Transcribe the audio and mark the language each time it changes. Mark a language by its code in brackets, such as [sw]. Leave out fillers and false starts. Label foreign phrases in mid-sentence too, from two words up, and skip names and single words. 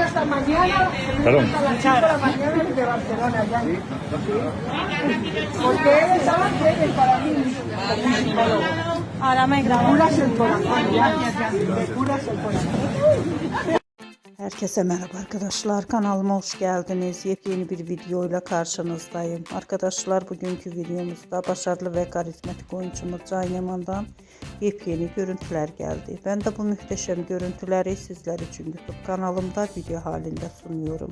[es] hasta mañana. Perdón. Hasta la mañana de Barcelona ya. Porque él estaba bien para mí. Ahora me grabo. Curas el corazón. Ya. Me curas el corazón. [tr] Herkese merhaba arkadaşlar, kanalıma hoş geldiniz. Yepyeni bir video ile karşınızdayım. Arkadaşlar, bugünkü videomuzda başarılı ve karizmatik oyuncumuz Can Yaman'dan yepyeni görüntüler geldi. Ben de bu muhteşem görüntüleri sizler için YouTube kanalımda video halinde sunuyorum.